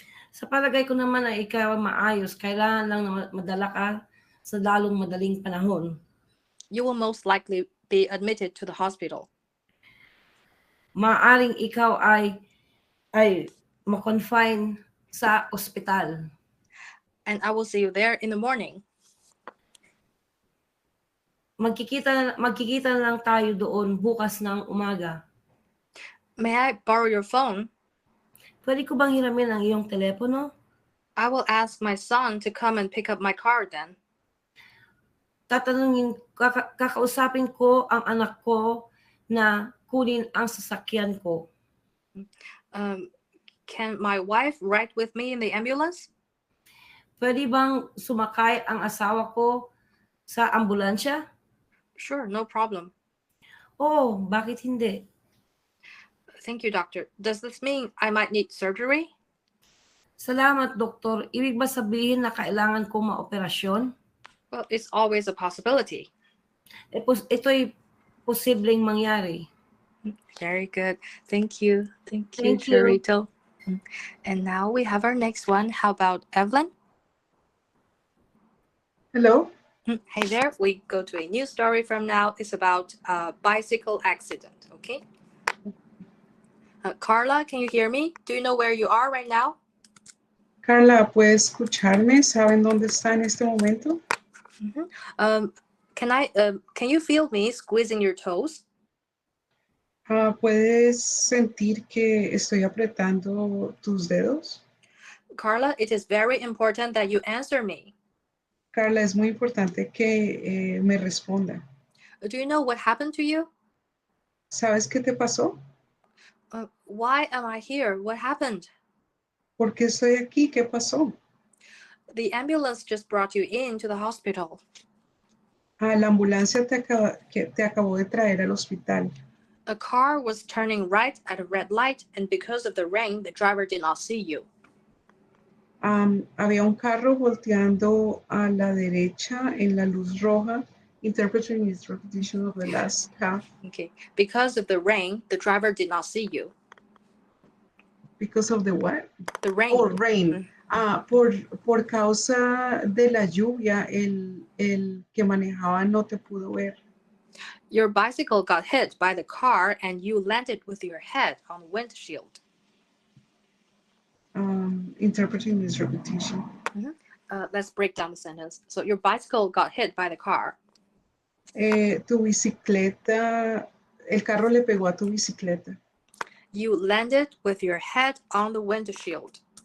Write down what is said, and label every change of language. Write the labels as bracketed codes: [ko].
[tl] Sa palagay ko naman na ikaw maayos, kailangan lang na madala ka sa lalong madaling panahon. [en] You will most likely be admitted to the hospital. [tl] Maaring ikaw ay ma-confine sa ospital. [en] And I will see you there in the morning. [tl] Magkikita lang tayo doon bukas ng umaga. [en] May I borrow your phone? [tl] Pwede ko bang hiramin ang iyong telepono? [en] I will ask my son to come and pick up my car then. [tl] Kakausapin ko ang anak ko na kunin ang sasakyan ko. [en] Can my wife ride with me in the ambulance? [tl] Pwede bang sumakay ang asawa ko sa ambulansya? [en] Sure, no problem. [tl] Oh, bakit hindi? [en] Thank you, doctor. Does this mean I might need surgery? [tl] Salamat, doktor. Ibig ba sabihin na kailangan ko maoperasyon? [en] Well, it's always a possibility. [tl] Ito'y posibleng mangyari. [en] Very good. Thank you. Thank you, Thank you. Charito. And now we have our next one. How about Evelyn? Hello. Hey there. We go to a new story from now. It's about a bicycle accident. Okay. Carla, can you hear me? Do you know where you are right now? [es] Carla, ¿puede escucharme? ¿Saben dónde está en este momento? [en] Can you feel me squeezing your toes? [es] ¿Puedes sentir que estoy apretando tus dedos? [en] Carla, it is very important that you answer me. [es] Carla, es muy importante que me responda. [en] Do you know what happened to you? [es] ¿Sabes qué te pasó? [en] Why am I here? What happened? [es] ¿Por qué estoy aquí? ¿Qué pasó? [en] The ambulance just brought you into the hospital. [es] La ambulancia te acabó de traer al hospital. [en] A car was turning right at a red light, and because of the rain, the driver did not see you. [es] Había un carro volteando a la derecha en la luz roja. [en] Interpreting is repetition of the last half. Okay. Because of the rain, the driver did not see you. Because of the what? The rain. Oh, rain. [es] Por causa de la lluvia, el que manejaba no te pudo ver. [en] Your bicycle got hit by the car and you landed with your head on the windshield. Interpreting this repetition. Let's break down the sentence. So your bicycle got hit by the car. [es] Tu bicicleta, el carro le pegó a tu bicicleta. [en] You landed with your head on the windshield.